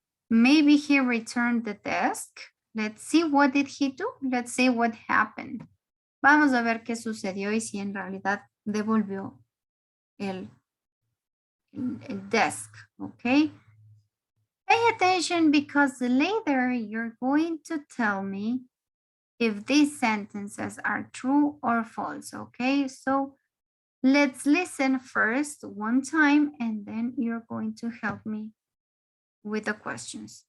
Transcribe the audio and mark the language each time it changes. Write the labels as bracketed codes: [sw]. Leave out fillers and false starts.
[en] Maybe he returned the desk. Let's see what did he do. Let's see what happened. [es] Vamos a ver qué sucedió y si en realidad devolvió el desk, okay? [en] Pay attention because later you're going to tell me if these sentences are true or false, okay? So let's listen first one time and then you're going to help me with the questions.